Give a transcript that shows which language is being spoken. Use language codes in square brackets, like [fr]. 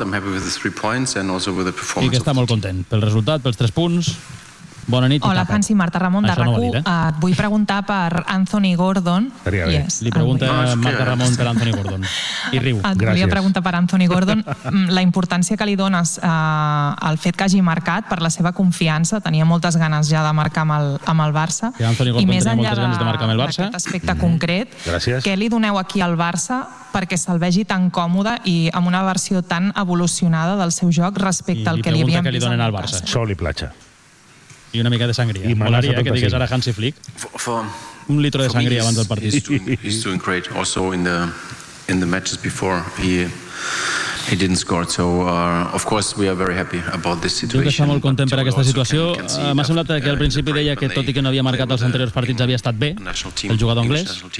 [en] I'm happy with the 3 points and also with the performance. [ca] I que està molt content pel resultat, pels 3 punts. Bona nit. Hola, Hansi, Marta Ramon de RAC1. No dir, Et vull preguntar per Anthony Gordon. Seria bé. [en] Yes, [ca] li pregunta Marta Ramon per Anthony Gordon. I riu. Et Gràcies. Volia preguntar per Anthony Gordon la importància que li dones al fet que hagi marcat per la seva confiança. Tenia moltes ganes ja de marcar amb el Barça. I Anthony Gordon i més tenia moltes ganes de marcar amb el Barça. D'aquest aspecte concret, Gràcies. Què li doneu aquí al Barça perquè se'l vegi tan còmode i amb una versió tan evolucionada del seu joc respecte al que li havíem vist al Barça? Sol i platja. I una mica de sangria. I m'agradaria que digués ara Hansi Flick. Un litre de sangria abans del partit. [en] He's doing great also in the matches before. He didn't score, so of course we are very happy about this situation. [ca] Jo que està molt content per aquesta situació. M'ha semblat que al principi deia que tot i que no havia marcat els anteriors partits havia estat bé, el jugador anglès.